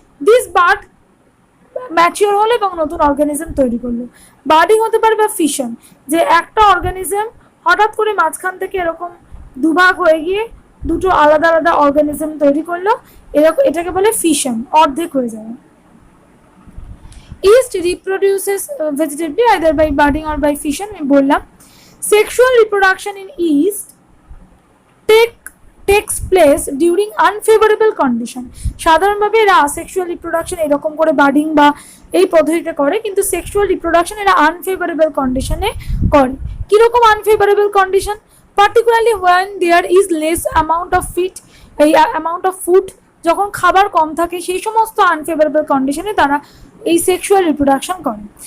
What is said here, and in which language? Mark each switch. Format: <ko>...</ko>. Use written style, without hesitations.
<bn>This bird mature হলো এবং নতুন অর্গানিজম তৈরি করলো। বার্ডিং হতে পারে বা ফিশন, যে একটা অর্গানিজম হঠাৎ করে মাঝখান থেকে এরকম দুভাগ হয়ে গিয়ে দুটো আলাদা আলাদা অর্গানিজম তৈরি করলো, এটাকে বলে ফিশন, অর্ধেক হয়ে যাবে।</bn> <en>Yeast reproduces vegetatively either by budding or by fission,</en> <bn>আমি বললাম।</bn> <en>Sexual reproduction in yeast takes place during unfavorable condition.</en> <bn>সাধারণভাবে এরা asexual reproduction এরকম করে বার্ডিং বা এই পদ্ধতিতে করে, কিন্তু সেক্সুয়াল রিপ্রোডাকশন এরা আনফেভারেবল কন্ডিশনে করে। কিরকম unfavourable condition? Particularly</bn> <en>when there is less amount of food,</en> <bn>যখন খাবার কম থাকে সেই সমস্ত আনফেভারেবল কন্ডিশনে তারা এই সেক্সুয়াল রিপ্রোডাকশন করে।</bn>